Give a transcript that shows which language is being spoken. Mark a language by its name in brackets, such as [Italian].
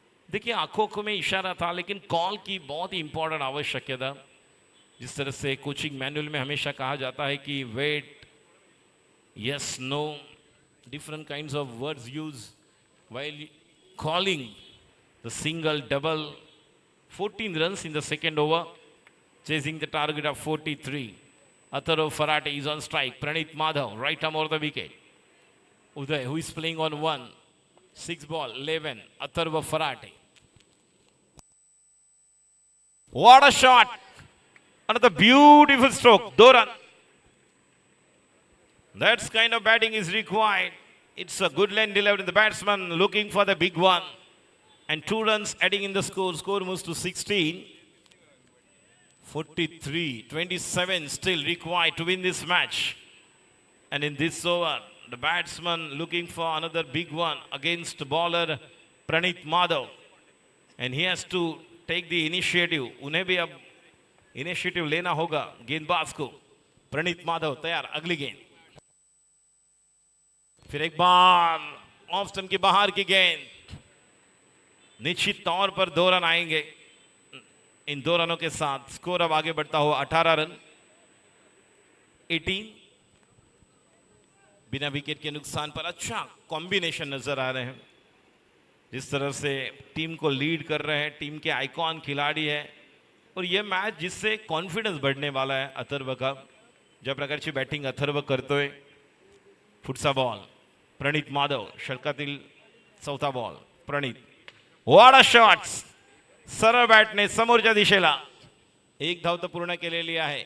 [Hindi] देखिए आंखों में इशारा था, लेकिन कॉल की बहुत ही इंपॉर्टेंट आवश्यकता. जिस तरह से कोचिंग मैनुअल में हमेशा कहा जाता है कि [English] Wait, yes, no, different kinds of words use while calling the single double. 14 runs in the second over, chasing the target of 43. Atharva Farate is on strike. Pranit Madhav, right arm over the wicket. Uday, who is playing on 1. 6 ball, 11. Atharva Farate. What a shot! Another beautiful stroke. 2 run. That kind of batting is required. It's a good line delivery. The batsman looking for the big one. And 2 runs adding in the score. Score moves to 16. 43-27 still required to win this match. And in this over, the batsman looking for another big one against bowler Pranit Madhav. And he has to take the initiative. [Hindi] उन्हें भी अब initiative लेना होगा गेंदबाज को. प्रणीत माधव तैयार, अगली गेंद. फिर एक बार ऑफ स्टंप के बाहर की गेंद. निश्चित तौर पर 2 रन आएंगे. इन 2 रनों के साथ स्कोर अब आगे बढ़ता हुआ 18 रन. 18. बिना विकेट के नुकसान पर अच्छा कॉम्बिनेशन नजर आ रहे हैं. जिस तरह से टीम को लीड कर रहे हैं, टीम के आइकॉन खिलाड़ी है. और यह मैच जिससे कॉन्फिडन्स बढ़ने वाला है अथर्व का. [Marathi] ज्या प्रकारची बॅटिंग अथर्व करतोय. पुढचा ball Praneeth Madhav, षटकातील 4था ball. Praneeth, [English] What a shots. [Marathi] सरळ बॅटने समोरच्या दिशेला. एक धाव तर पूर्ण केलेली आहे.